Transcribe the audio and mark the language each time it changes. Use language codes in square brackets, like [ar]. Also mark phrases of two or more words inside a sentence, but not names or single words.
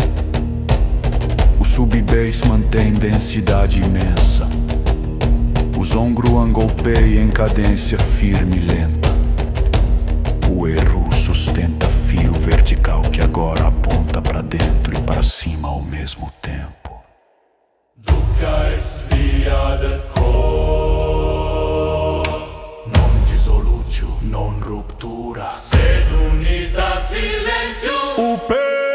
[pt] O sub-base mantém densidade imensa. O Zhongruan golpeia em cadência firme e lenta. O Eru sustenta fio vertical que agora aponta para dentro e para cima ao mesmo tempo. [la] Dukkha es via de cor, Non dissolutio, non ruptura. sed unita silêncio. [pt] O